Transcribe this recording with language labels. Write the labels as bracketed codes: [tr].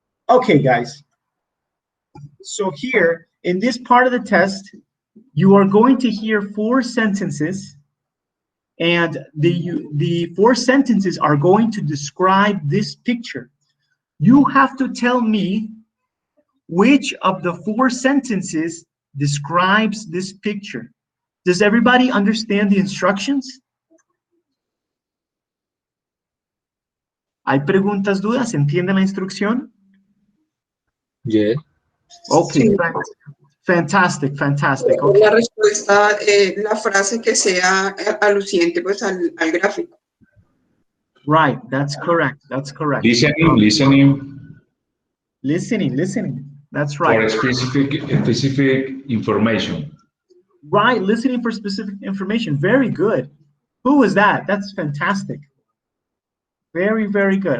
[en] Okay, guys. So here, in this part of the test, you are going to hear 4 sentences, and the 4 sentences are going to describe this picture. You have to tell me which of the 4 sentences describes this picture. Does everybody understand the instructions? [es] ¿Hay preguntas, dudas? ¿Entienden la instrucción? [en] Yes. Okay, [es] Sí. [en] fantastic, fantastic. Okay. [es] La respuesta, la frase que sea aluciente pues al gráfico. [en] Right, that's correct, that's correct. Listening Listening, that's for right. specific information. Right, listening for specific information, very good. Who was that? That's fantastic. Very, very good.